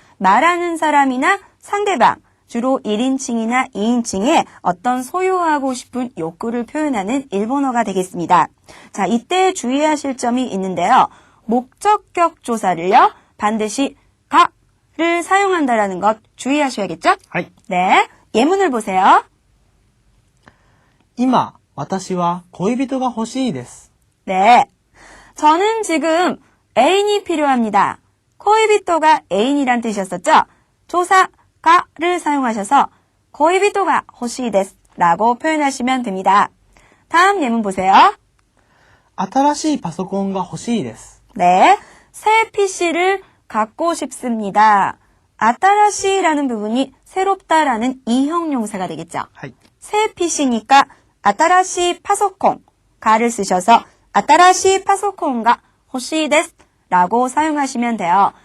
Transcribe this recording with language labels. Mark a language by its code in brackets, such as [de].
[ko] 말하는 사람이나 상대방 주로 1인칭이나 2인칭의 어떤 소유하고 싶은 욕구를 표현하는 일본어가 되겠습니다. 자, 이때 주의하실 점이 있는데요. 목적격 조사를요. 반드시 가를 사용한다라는 것 주의하셔야겠죠? [ja] 하이. [ko] 네, 예문을 보세요. [ja] 今、私は恋人が欲しいです。 [ko] 네, 저는 지금 애인이 필요합니다. 코이비토가 애인이란 뜻이었었죠? 조사 가를 사용하셔서 [ja] 코이비토가 호시데스 [ko] 라고 표현하시면 됩니다. 다음 예문 보세요. [ja] 新しいパソコンが欲しいです。 [ko] 네, 새 PC를 갖고 싶습니다. 아따라시라는 부분이 새롭다라는 이형용사가 되겠죠. [ja] はい。 [ko] 새 PC니까 아따라시 파소콘 가를 쓰셔서 [ja] 아따라시 파소콘가 호시데스 [ko] 라고 사용하시면 돼요.